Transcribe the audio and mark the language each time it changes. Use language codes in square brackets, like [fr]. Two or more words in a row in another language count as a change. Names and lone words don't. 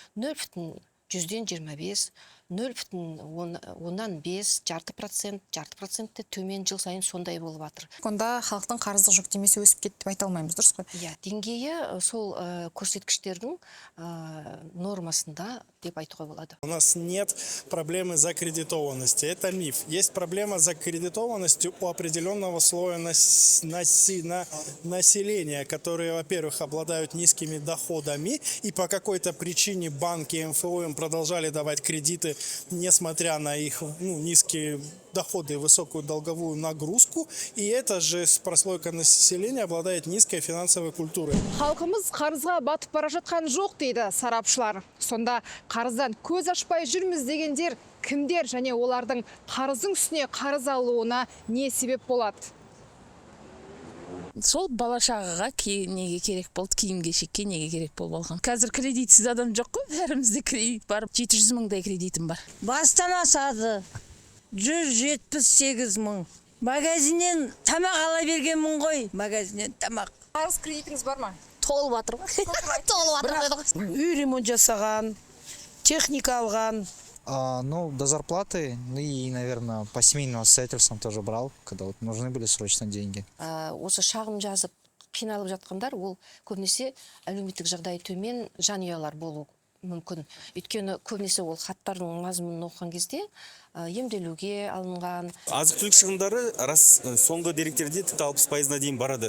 [kk] 0,25, 0,5, жарты процентті төмен жыл сайын сондай болып жатыр. Онда халықтың қарыздық жүктемесі өсіп кетті деп айта алмаймыз, дұрыс қой? Иә, деңгейі сол көрсеткіштердің нормасында деп айтуға болады. [ru] У нас нет проблемы закредитованности. Это миф. Есть проблема закредитованности у определенного слоя населения, которые, во-первых, обладают низкими доходами, и по какой-то причине банки и МФО им продолжали давать кредиты, несмотря на их низкие доходы и высокую долговую нагрузку, и эта же прослойка населения обладает низкой финансовой культурой. [kk] Халқымыз қарызға батып бара жатқан жоқ дейді сарапшылар. Сонда қарыздан көз ашпай жүрміз дегендер кімдер және олардың қарыздың үстіне қарыз алуына не себеп болады? Сол бала-шағаға неге керек болды, киім-кешекке неге керек болып алған. Қазір кредитсіз адам жоқ қой, бәрімізде кредит бар. 700 мыңдай кредитім бар. Бастан асады. 178 мың. Магазиннен тамақ ала бергенмін ғой. Магазиннен тамақ. Қарыз кредитіңіз бар ма? Толып жатыр ғой. Толып жатыр. Үй ремонт жасаған, техника алған. [ru] До зарплаты, и, наверное, по семейным обстоятельствам тоже брал, когда вот нужны были срочно деньги. [kk] Осы шағым жазып қиналып жатқандар, ол көбінесе әлеуметтік жағдайы төмен жанұялар болу мүмкін. Өйткені көбінесе ол хаттардың мазмұнын оқыған кезде емделуге алынған. Азық-түлік шығындары рас соңғы деректерде тіпті 60%-на дейін барады.